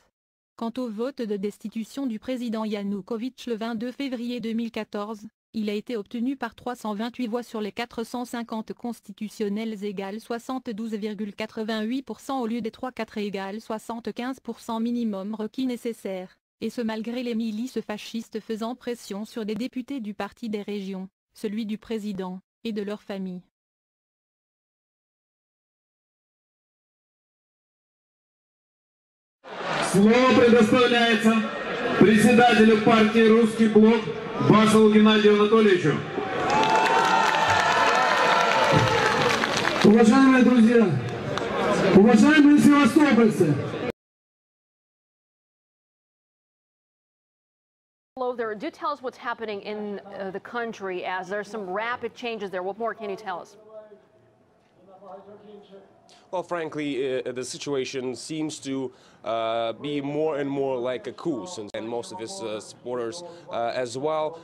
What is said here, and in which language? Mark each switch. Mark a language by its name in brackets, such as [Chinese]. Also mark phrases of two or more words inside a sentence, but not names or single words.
[French] Quant au vote de destitution du président Yanukovych le 22 février 2014, il a été obtenu par 328 voix sur les 450 constitutionnelles égale 72,88% au lieu des 3/4 égale 75% minimum requis nécessaire, et ce malgré les milices fascistes faisant pression sur des députés du Parti des régions, celui du président, et de leur famille. [Russian] Слово предоставляется председателю партии «Русский блок» Басову Геннадию Анатольевичу. Уважаемые друзья, уважаемые севастопольцы. [English] Hello there. Do tell us what's happening in the country as there's some rapid changes there. What more can you tell us? Well, frankly, the situation seems to be more and more like a coup, and most of his supporters as well.